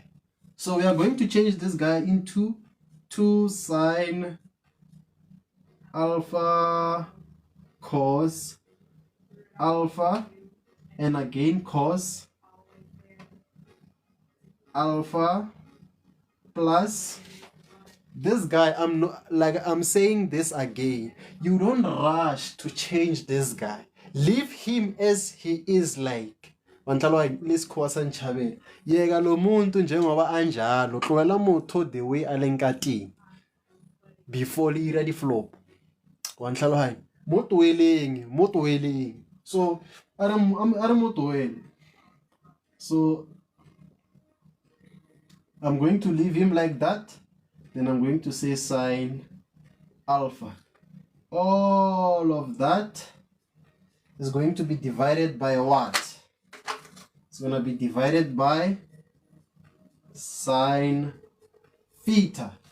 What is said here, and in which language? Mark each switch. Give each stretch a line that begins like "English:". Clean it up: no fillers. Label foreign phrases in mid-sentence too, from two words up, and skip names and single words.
English: So we are going to change this guy into 2 sine alpha cos alpha and again cos alpha plus this guy. I'm saying this again. You don't rush to change this guy. Leave him as he is. Like
Zulu: yeka lo muntu njengoba anjalo,
Southern Sotho: tlohela motho
English: the way
Southern Sotho: a leng ka teng before le ira di flop. Wa ntlhalohanya mo tlohelleng. So are mo tlohele.
English: So I'm going to leave him like that. Then I'm going to say sine alpha. All of that is going to be divided by what? It's going to be divided by sine theta.